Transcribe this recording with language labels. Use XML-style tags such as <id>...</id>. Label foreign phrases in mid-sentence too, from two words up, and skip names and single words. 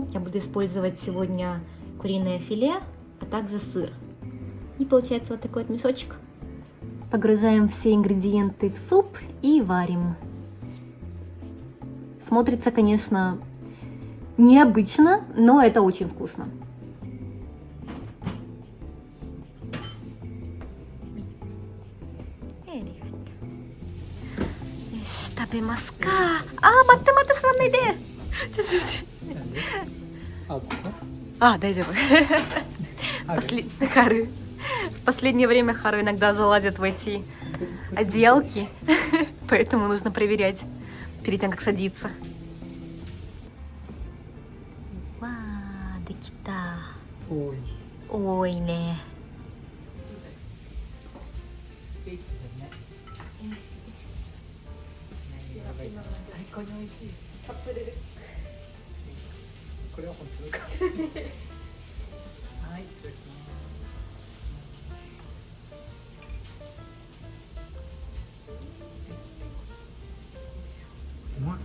<ru>Я буду использовать сегодня куриное филе, а также сыр. И получается вот такой вот мешочек. Погружаем все ингредиенты в суп и варим. Смотрится, конечно, необычно, но это очень вкусно.</ru> <ja>食べますか。待って待って、座んないで。ちょっと。大丈夫。Хару.</ja> <ru>В последнее время Хару иногда залазит в эти отделки, поэтому нужно проверять перед тем, как садиться.</ru> <ja>Вау, декита.</ja> <ru>Ой, не.</ru> <ja>最高に美味しい。これは本当か。はい、いただきます。うまい。</ja>